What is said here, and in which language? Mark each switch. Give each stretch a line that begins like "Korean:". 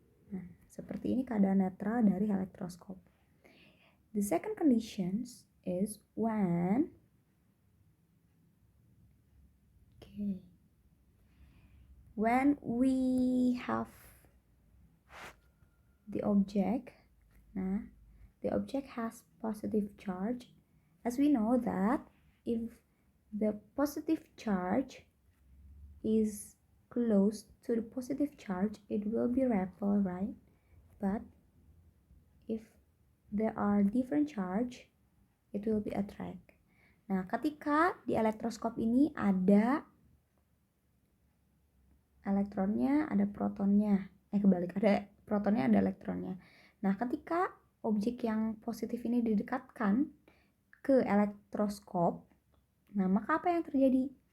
Indonesian: Nah, seperti ini keadaan netral dari elektroskop.
English: The second condition is when we have the object. Nah, the object has positive charge. As we know that if the positive charge is close to the positive charge, it will be repel, right? But if there are different charge, it will be attract.
Indonesian: Nah, ketika di elektroskop ini ada elektronnya, ada protonnya. Kebalik, ada protonnya, ada elektronnya. Nah, ketika objek yang positif ini didekatkan ke elektroskop, nah maka apa yang terjadi?